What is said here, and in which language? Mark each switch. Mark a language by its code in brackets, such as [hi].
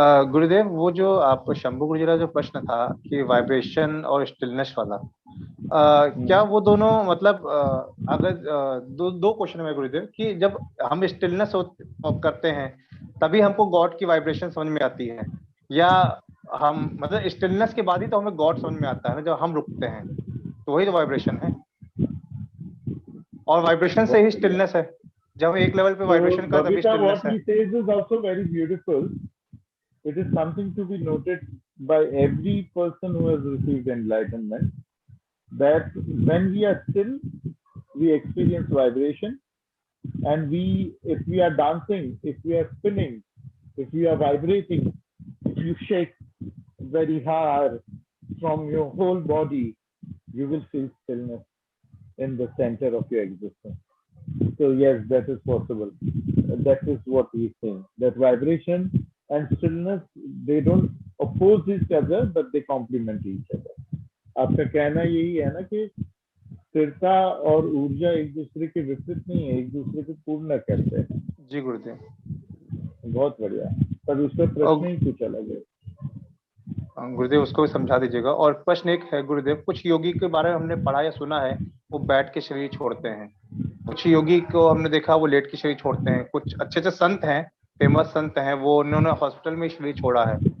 [hi] गुरुदेव, वो जो आप शंभू गुरुजी का जो प्रश्न था कि वाइब्रेशन और स्टिलनेस वाला, क्या वो दोनों मतलब अगर दो क्वेश्चन है गुरुदेव कि जब हम स्टिलनेस करते हैं तभी हमको गॉड की वाइब्रेशन समझ में आती है, या हम मतलब स्टिलनेस के बाद ही तो हमें गॉड समझ में आता है ना, जब हम रुकते हैं तो वही तो वाइब्रेशन है, और वाइब्रेशन से ही स्टिलनेस है। जब एक लेवल पे वाइब्रेशन का तभी स्टिलनेस है। [en] What he says is also very beautiful. It is something to be noted by every person who has received enlightenment, that when we are still, we experience vibration, and if we are dancing, if we are spinning, if we are vibrating, if you shake very hard from your whole body, you will feel stillness in the center of your existence. So yes, that is possible. That is what we think, that vibration and stillness, they don't oppose each other but they complement each other. [hi] आपका कहना यही है ना कि स्थिरता और ऊर्जा एक दूसरे के विपरीत नहीं है, एक दूसरे को पूर्ण करते हैं। जी गुरुदेव। बहुत बढ़िया, पर उसका प्रश्न ही कुछ अलग है। गुरुदेव उसको भी समझा दीजिएगा। और प्रश्न एक है गुरुदेव, कुछ योगी के बारे में हमने पढ़ा या सुना है वो बैठ के शरीर छोड़ते हैं, कुछ योगी को हमने देखा वो लेट के शरीर छोड़ते हैं, कुछ अच्छे अच्छे संत हैं, फेमस संत हैं, वो उन्होंने हॉस्पिटल में शरीर छोड़ा है।